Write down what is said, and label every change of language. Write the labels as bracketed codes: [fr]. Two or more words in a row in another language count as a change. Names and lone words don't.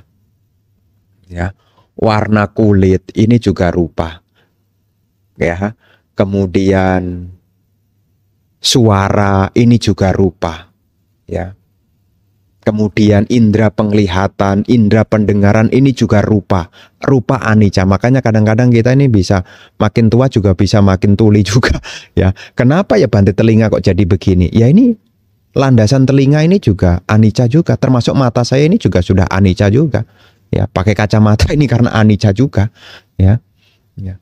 [id] Ya, warna kulit ini juga rupa. Ya, kemudian suara ini juga rupa. Ya. Kemudian indera penglihatan, indera pendengaran ini juga rupa. Rupa anicca. Makanya kadang-kadang kita ini bisa makin tua juga bisa makin tuli juga. Ya, kenapa ya Bante telinga kok jadi begini? Ya ini landasan telinga ini juga anicca juga. Termasuk mata saya ini juga sudah anicca juga. Ya, pakai kacamata ini karena anicca juga. Ya, ya.